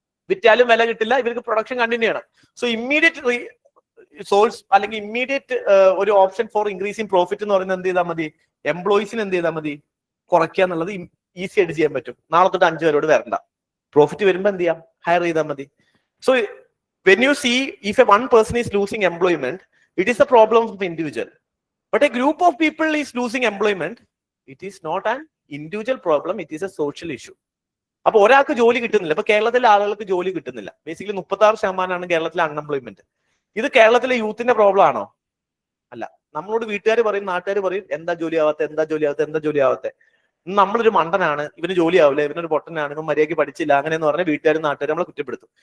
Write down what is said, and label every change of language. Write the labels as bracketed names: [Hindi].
[Malayalam] വിറ്റാലും വില കിട്ടില്ല, ഇവർക്ക് പ്രൊഡക്ഷൻ കണ്ടിന്യൂ ചെയ്യണം. സോ ഇമ്മീഡിയറ്റ് സോഴ്സ് അല്ലെങ്കിൽ ഇമ്മീഡിയറ്റ് ഒരു [English] option for increasing profit [Malayalam] എന്ന് പറയുന്നത് എന്ത് ചെയ്താൽ മതി, എംപ്ലോയീസിന് എന്ത് ചെയ്താൽ മതി, കുറയ്ക്കുക എന്നുള്ളത് ഈസി ആയിട്ട് ചെയ്യാൻ പറ്റും. നാളെ തൊട്ട് 5 പേരോട് വരണ്ട. പ്രോഫിറ്റ് വരുമ്പോൾ എന്ത് ചെയ്യാം, ഹയർ ചെയ്താൽ മതി. [English] So when you see if one person is losing employment, it is a problem of the individual. But a group of people is losing employment, it is not an individual problem, it is a social issue. [Malayalam] അപ്പൊ ഒരാൾക്ക് ജോലി കിട്ടുന്നില്ല. ഇപ്പൊ കേരളത്തിലെ ആളുകൾക്ക് ജോലി കിട്ടുന്നില്ല. Basically 36% കേരളത്തിലെ അൺഎംപ്ലോയ്മെന്റ്. ഇത് കേരളത്തിലെ യൂത്തിന്റെ പ്രോബ്ലം ആണോ? അല്ല. നമ്മളോട് വീട്ടുകാർ പറയും, നാട്ടുകാർ പറയും, എന്താ ജോലി ആവാത്തെ. നമ്മളൊരു മണ്ടനാണ്, ഇവന് ജോലി ആവില്ല, ഇവനൊരു പൊട്ടനാണ്, ഇവൻ മര്യാദയ്ക്ക് പഠിച്ചില്ല, അങ്ങനെയെന്ന് പറഞ്ഞാൽ വീട്ടുകാരും നാട്ടുകാരും നമ്മളെ കുറ്റപ്പെടുത്തും.